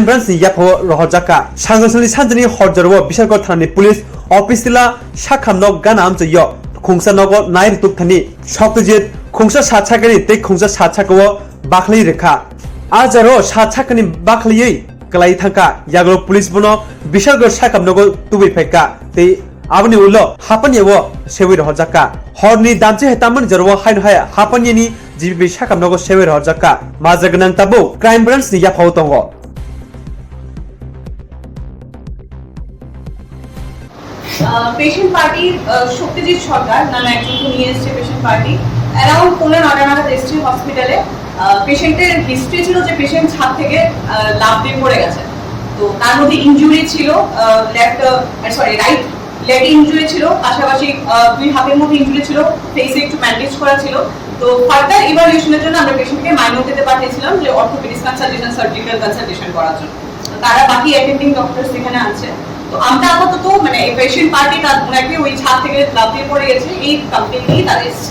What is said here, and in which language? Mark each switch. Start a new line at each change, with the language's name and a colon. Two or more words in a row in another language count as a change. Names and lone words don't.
Kok Borok: branch ni yapo Romjakha Swrangchati sanjani horjaro Bishalgor thani
English: police office
Kok Borok: tila sakhamno gana amchayo Khungsa nogo Naiwi tukthani Shoktijit khungsa satsakani tei khungsa satsakao Bakhwlai rekha ajaro satsakani Bakhwlai klai thangka yaglo police bono Bishalgor sakamnogo tubai pheka tei aboni ulo hapaniwo sewi Romjakha horni damche hetamon jarwo haino haya hapaniani jibi sakamnogo sewi Romjakha majagnang tabo
English: crime branch
Kok Borok: ni yapau tongo
English: patient party
Bangla: Shoktijit Sarkar নামে একজনকে নিয়ে এসেছে
English: patient party
Bangla: around 9:30 নাগাদ এসেছে হসপিটালে
English: patient's history
Bangla: ছিল যে পেশেন্ট ছাদ থেকে লাফ দিয়ে পড়ে গেছে তো তার মধ্যে ইনজুরি ছিল
English: right leg injury
Bangla: ছিল পাশাপাশি দুই হাতের মধ্যে ইনজুরি ছিল ফেসে একটু ব্যান্ডেজ করা ছিল তো
English: further evaluation
Bangla: জন্য আমরা পেশেন্টকে মাইনোতে পাঠিয়েছিলাম যে
English: orthopedic consultation surgical consultation
Bangla: করার জন্য তারা বাকি
English: attending doctors
Bangla: এখানে আছে তো আমরা আপাতত মানে এই
English: patient party
Bangla: ওনাকে ওই ছাদ থেকে লাফ দিয়ে পড়ে গেছে এই কমপ্লেইন নিয়ে তারা এসেছে